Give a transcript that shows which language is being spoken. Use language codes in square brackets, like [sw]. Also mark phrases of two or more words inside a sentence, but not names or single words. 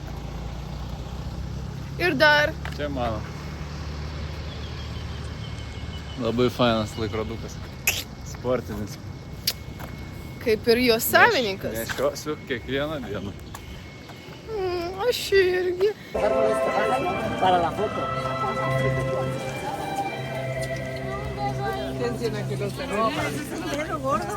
[lt] Ir dar. Čia mano. Labai fainas laikrodukas. Sportinis. Kaip ir jo savininkas. Nešiosiu kiekvieną dieną. Aš irgi. [es] Para la foto. No, para el dedo gordo.